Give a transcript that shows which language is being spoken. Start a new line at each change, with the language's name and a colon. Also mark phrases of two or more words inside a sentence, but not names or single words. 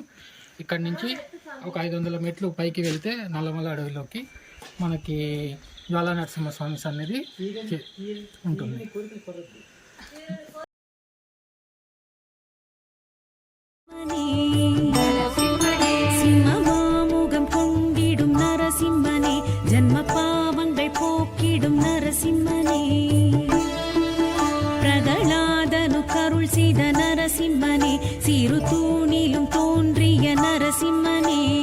Telugu: ఇక్కడ నుంచి ఒక 500 మెట్లు పైకి వెళ్తే నల్లమల అడవిలోకి మనకి జ్వాలా నరసింహస్వామి సన్నిధి ఉంటుంది.
Tamil: சிம்மமாமுகம் கொண்டிடும் நரசிம்மனே ஜன்ம பாவங்கள் போக்கிடும் நரசிம்மனே பிரகலாதனு கருள் செய்த நரசிம்மனே சிறு தூணிலும் தோன்றிய நரசிம்மனே